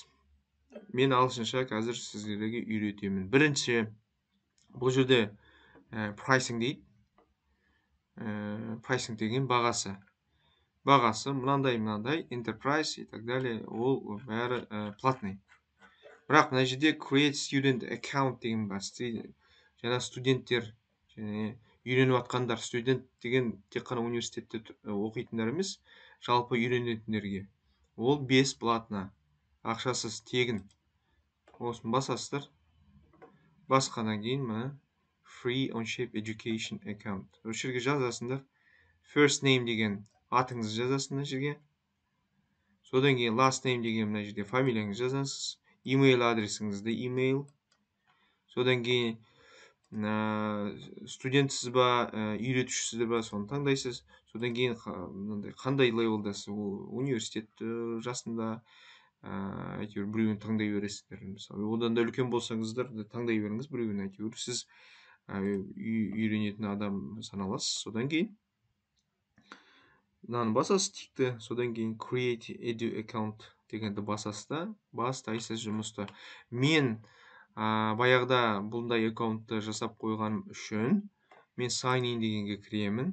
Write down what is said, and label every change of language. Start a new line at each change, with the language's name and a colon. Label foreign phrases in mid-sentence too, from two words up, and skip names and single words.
Kazakh: Мен ағылшынша қазір сіздерге үйретемін. Бірінші, бұл жерде pricing дейді. Pricing деген бағасы. Бағасы мынандай, enterprise
Russian: и так далее,
Kazakh: ол бәрі платный. Бірақ мына жерде
English: create student account
Kazakh: деген бар. Жаңа студенттер, және үйреніп жатқандар, студент деген тек қана университетте оқитындар емес, жалпы үйренетіндерге. Ол 5 платно, ақшасыз, тегін. Осын басасыздар. Басқаннан кейін мына
English: free OnShape education account.
Kazakh: Осы жерге жазасыңдар.
English: First name
Kazakh: деген атыңызды жазасыз мына жерге. Содан кейін
English: last name
Kazakh: деген мына жерге фамилияңызды жазасыз. Email адресіңізді email. Содан кейін студентсіз ба, үйретушісіз ба, соны таңдайсыз. Содан кейін қандай левелдасыз, университет жасында, әйтеуір біреуін таңдай бересіздер. Мысалы, одан да үлкен болсаңыздар таңдай беріңіз біреуін, әйтеуір сіз үйренетін адам саналасыз. Содан кейін мынаны басасыз тикті. Содан кейін
English: create edu account
Kazakh: дегенді басасыз да, бастайсыз жұмысты. Мен баяғыда бұндай аккаунтты жасап қойғаным үшін мен
English: sign in
Kazakh: дегенге кіремін.